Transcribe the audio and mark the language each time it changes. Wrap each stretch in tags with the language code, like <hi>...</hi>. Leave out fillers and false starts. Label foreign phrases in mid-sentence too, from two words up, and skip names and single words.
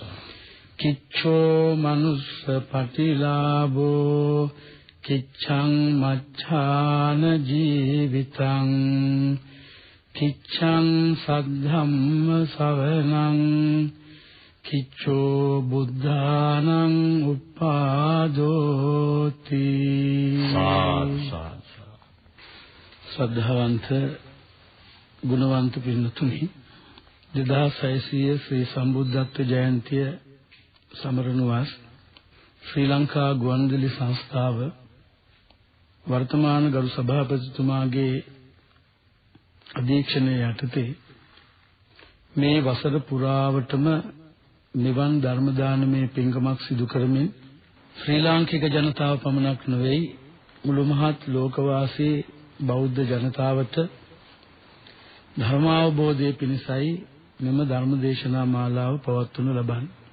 <pi>කිච්ඡෝ මනුස්ස පටිලාභෝ කිච්ඡං මච්ඡාන ජීවිතං කිච්ඡං සද්ධම්ම ශවනං කිච්ඡෝ බුද්ධානං උප්පාදෝති.</pi> <si>ශ්‍රද්ධාවන්ත ගුණවන්ත පින්තුනි, 2600 ශ්‍රී සම්බුද්ධත්ව ජයන්තිය සමරනුවස් ශ්‍රී ලංකා ගුවන්විදුලි සංස්ථාව වර්තමාන ගරු සභාපතිතුමාගේ අධීක්ෂණය යටතේ මේ වසර පුරාවටම නිවන් ධර්ම දානමය පින්කමක් සිදු කරමින් ශ්‍රී ලාංකික ජනතාව පමණක් නොවේ මුළු මහත් ලෝකවාසී බෞද්ධ ජනතාවට ධර්මාවබෝධය පිණිසයි මෙම ධර්ම දේශනා මාලාව පවත්වනු ලබන්නේ.</si>